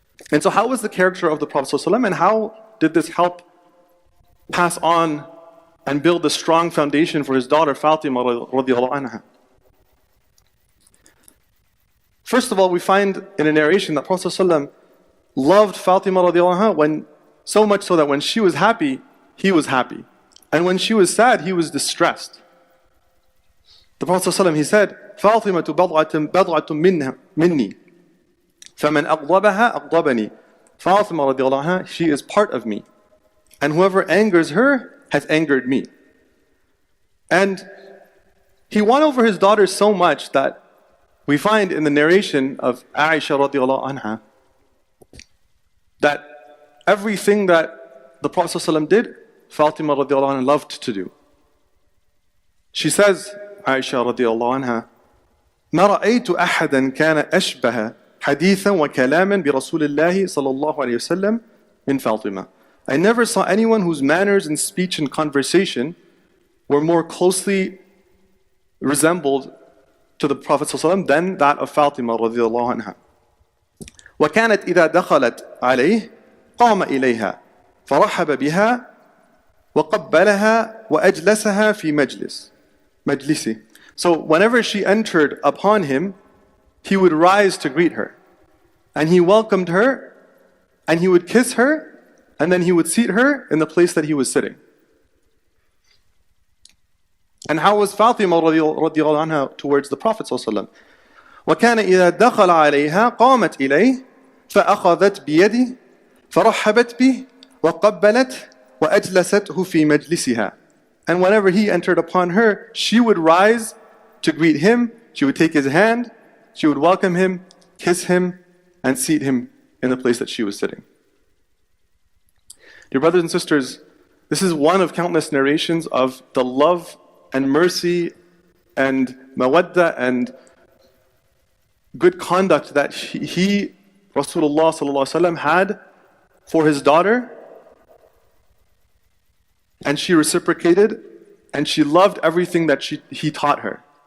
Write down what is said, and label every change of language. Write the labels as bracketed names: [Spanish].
[English] And so how was the character of the Prophet ﷺ, and how did this help pass on and build a strong foundation for his daughter Fatima radiallahu anha? First of all, we find in a narration that Prophet ﷺ loved Fatima radiallahu anha so much so that when she was happy, he was happy. And when she was sad, he was distressed. The Prophet ﷺ, he said, [Arabic] فاطمة بضعة مني فمن أغضبها أغضبني. [English] Fatima radiallahu anha, she is part of me. And whoever angers her has angered me. And he won over his daughter so much that we find in the narration of Aisha radiallahu anha that everything that the Prophet ﷺ did, Fatima radiallahu anha loved to do. She says, Aisha radiallahu anha, [Arabic] ما رأيت أحدا كان أشبه حديثا وكلاما برسول الله صلى الله عليه وسلم من فاطمة. [English] I never saw anyone whose manners in speech and conversation were more closely resembled to the Prophet ﷺ than that of Fatima radiallahu anha. [Arabic] وكانت إذا دخلت عليه قام إليها فرحب بها وقبلها وأجلسها في مجلسه. [English] So whenever she entered upon him, he would rise to greet her. And he welcomed her, and he would kiss her, and then he would seat her in the place that he was sitting. And how was Fatima radiallahu anha towards the Prophet ﷺ? [Arabic] وكان إذا دخل عليها قامت إليه فأخذت بيده فرحبت به وقبلت وأجلسته في مجلسها. [English] And whenever he entered upon her, she would rise to greet him, she would take his hand, she would welcome him, kiss him, and seat him in the place that she was sitting. Dear brothers and sisters, this is one of countless narrations of the love and mercy and mawadda and good conduct that he Rasulullah sallallahu alaihi wasallam, had for his daughter, and she reciprocated, and she loved everything that he taught her.